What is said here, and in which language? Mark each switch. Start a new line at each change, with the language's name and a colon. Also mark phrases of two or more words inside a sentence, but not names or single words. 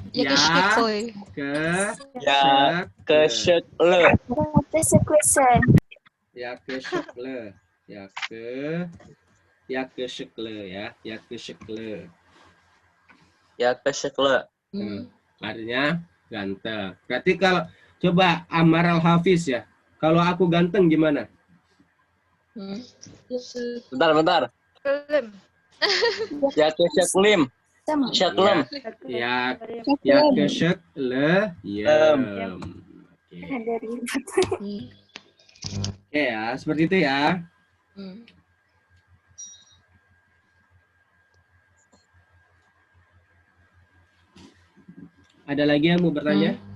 Indonesian: Yakışıklı. Artinya ganteng. Berarti kalau coba Ammar Al-Hafiz ya. Kalau aku ganteng gimana? Bentar. Yakışıklım. Syaklem. Yakışıklı. Oke ya, seperti itu ya. Ada lagi yang mau bertanya?